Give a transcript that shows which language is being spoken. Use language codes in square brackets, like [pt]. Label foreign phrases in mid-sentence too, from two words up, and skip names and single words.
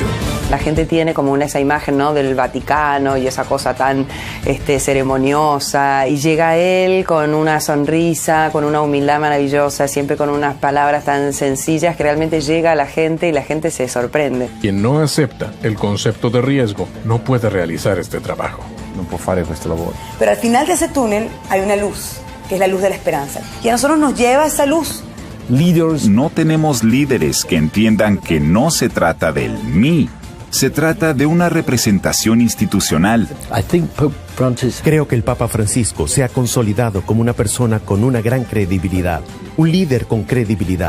[es] La gente tiene como esa imagen, ¿no?, del Vaticano y esa cosa tan ceremoniosa, y llega él con una sonrisa, con una humildad maravillosa, siempre con unas palabras tan sencillas que realmente llega a la gente y la gente se sorprende. Quien no acepta el concepto de riesgo no puede realizar este trabajo. [it] No può fare questa lavoro. [es] Pero al final de ese túnel hay una luz, que es la luz de la esperanza. Y a nosotros nos lleva esa luz. No tenemos líderes que entiendan que no se trata del mí, se trata de una representación institucional. Creo que el Papa Francisco se ha consolidado como una persona con una gran credibilidad, un líder con credibilidad.